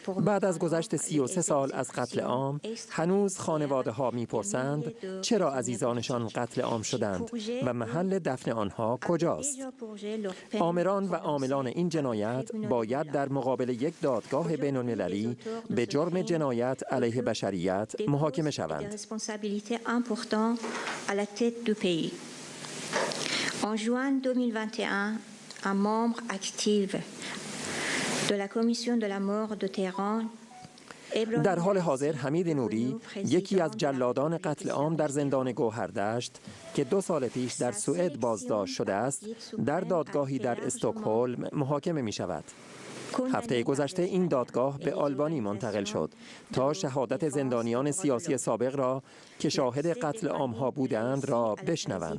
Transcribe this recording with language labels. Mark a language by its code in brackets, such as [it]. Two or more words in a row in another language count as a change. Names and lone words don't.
[fa] بعد از گذشت 33 سال از قتل عام هنوز خانواده ها میپرسند چرا عزیزانشان قتل عام شدند و محل دفن آنها کجاست. آمران و عاملان این جنایت باید در مقابل یک دادگاه بین المللی به جرم جنایت علیه بشریت محاکمه شوند. [fr] En juin 2021, un membre actif de la commission de la mort de Téhéran [fa] در حال حاضر حمید نوری یکی از جلادان قتل عام در زندان گوهردشت که 2 سال پیش در سوئد بازداشت شده است در دادگاهی در استکهلم محاکمه می شود. هفته گذشته این دادگاه به آلبانی منتقل شد تا شهادت زندانیان سیاسی سابق را که شاهد قتل عامها بودند را بشنوند.